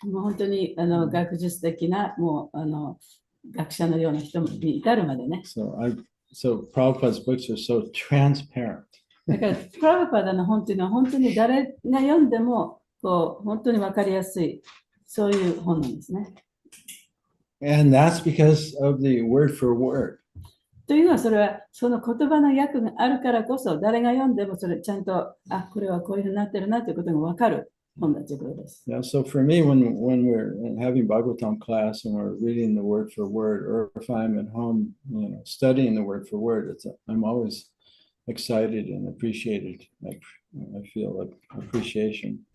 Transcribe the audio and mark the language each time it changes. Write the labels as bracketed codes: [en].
[ja] もう本当に学術的なもう学者のような人に至るまでね。 [en] So Prabhupada's books are so transparent. [ja] だからプラバパダの本というのは本当に誰が読んでもこう本当に分かりやすい、そういう本なんですね。 [en] And that's because of the word for word. [ja] というのはそれはその言葉の訳があるからこそ、誰が読んでもそれちゃんと、あ、これはこういうふうになってるなということが分かる本だということです。 [en] Yeah, so for me, when we're having Bhagavatam class and we're reading the word for word, or if I'm at home, studying the word for word, I'm always excited and appreciated. I feel like appreciation.